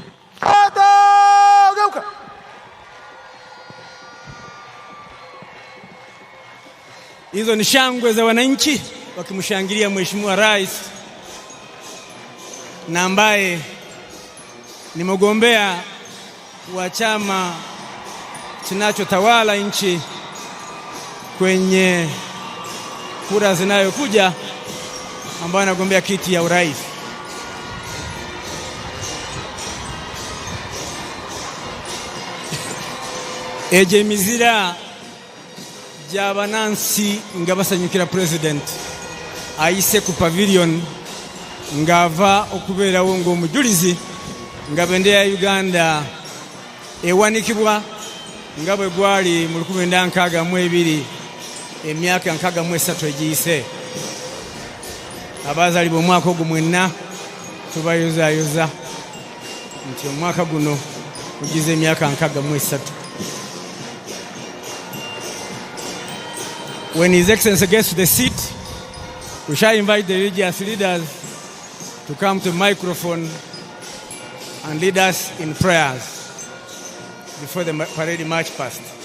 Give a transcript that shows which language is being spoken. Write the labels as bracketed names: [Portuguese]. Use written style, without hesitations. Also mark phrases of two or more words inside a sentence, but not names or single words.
[Swahili] Hizo ni shangwe za wananchi wakimshangilia Mheshimiwa Rais, na ambaye ni mgombea wa chama kinachotawala nchi kwenye kura zinayokuja, ambaye anagombea kiti ya urais. [Ganda] Eje mizira jabanansi ngabasanyukira president ayise ku pavilion ngava okubera wongo mujulizi ngabendera ya Uganda ewanikibwa ngabwe gwali mu 1962 emyaka 63 egiyise. Abazali bomwaka ogwo mwenna tubayozayoza nti omwaka guno ugize emyaka 63. [English] When His Excellency gets to the seat, we shall invite the religious leaders to come to the microphone and lead us in prayers before the parade march past.